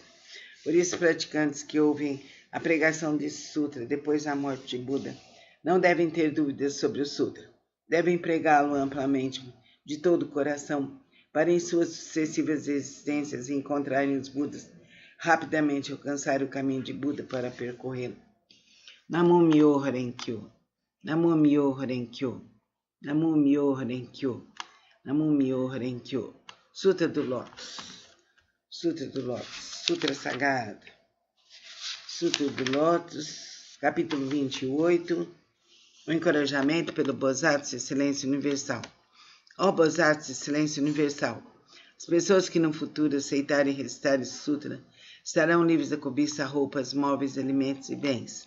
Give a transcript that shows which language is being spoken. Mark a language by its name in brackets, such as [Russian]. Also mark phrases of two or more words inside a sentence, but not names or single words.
[Portuguese] Por isso, praticantes que ouvem a pregação desse sutra depois da morte de Buda não devem ter dúvidas sobre o sutra. Devem pregá-lo amplamente, de todo o coração, para em suas sucessivas existências encontrarem os Budas, rapidamente alcançar o caminho de Buda para percorrê-lo. [Japanese] 南無妙法蓮華経、南無妙法蓮華経、南無妙法蓮華経、南無妙法蓮華経. [Portuguese] Sutra do Lótus, Sutra do Lótus, Sutra Sagrado, Sutra do Lótus, capítulo 28, o encorajamento pelo Bosat de Silêncio Universal. Ó Bosat de Silêncio Universal, as pessoas que no futuro aceitarem recitar esse sutra Estarão livres da cobiça, roupas, móveis, alimentos e bens.